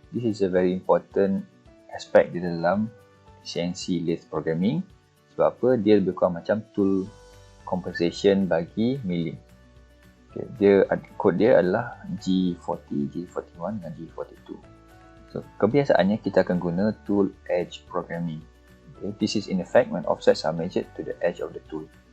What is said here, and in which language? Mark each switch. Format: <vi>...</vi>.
<en>This is a very important aspect</en> <ms>di dalam</ms> <en>CNC lathe programming.</en> <ms>Sebab apa? Dia lebih kurang macam tool compensation bagi milling. Okay, kod dia adalah G40, G41 dan G42. So, kebiasaannya kita akan guna tool edge programming.</ms> <en>Okay, this is in effect when offsets are measured to the edge of the tool.</en>